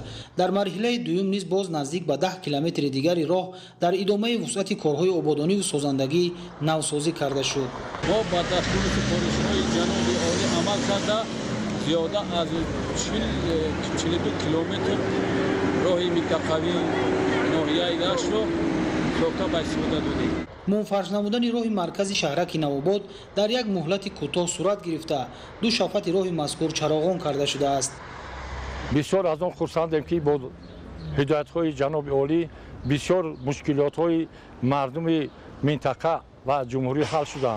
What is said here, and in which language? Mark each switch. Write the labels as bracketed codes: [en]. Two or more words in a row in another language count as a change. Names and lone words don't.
[tg] در مرحله دوم نیز باز نزدیک به 10 کیلومتر دیگری راه در ادامه وسعت کارهای آبادانی و سازندگی نوسازی کرده شد. ما با دستور سفارش‌های جناب عالی عمل کرده زیاده از 42 کیلومتر راه منطقوی ناحیه رشت را чока ба истифода додем. мунфарш намудани роҳи маркази шаҳраки Навобод дар як муҳлати кӯтоҳ сурат гирифта ду шафати роҳи мазкур чароғон карда шудааст. бисёр аз он хурсандем ки бо ҳидоятҳои ҷаноби олӣ бисёр мушкилотҳои мардуми минтақа ва ҷумҳурӣ ҳал шуданд.